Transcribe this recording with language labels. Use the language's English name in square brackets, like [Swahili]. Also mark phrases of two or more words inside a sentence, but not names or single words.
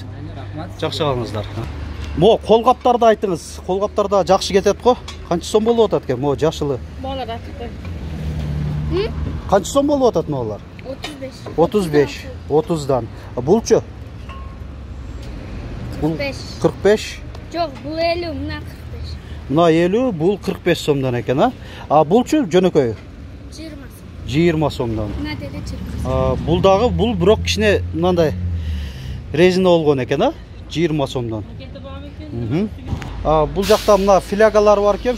[Kyrgyz] Рахмат. Жакшы калыңыздар. Мо колгаптарды айтыңыз. Колгаптарда жакшы кетет го. Канча сом болуп атат экен? Мо жашылы. Балар атты. Канча сом болуп атат могулар? 35. 35. 30дан. Булчу? 45. 45. [Kazakh] Жоқ, бұл 50, мына 45. [Kyrgyz] Мына 50, бул 45 сомдан экен, а? А булчу жөнөкөй? 20. 20 сомдан. Мына деде 20. Бул дагы бул бирок кичине мындай резина болгон экен, а? 20 сомдан. Бул жакта мына флягалар бар экен.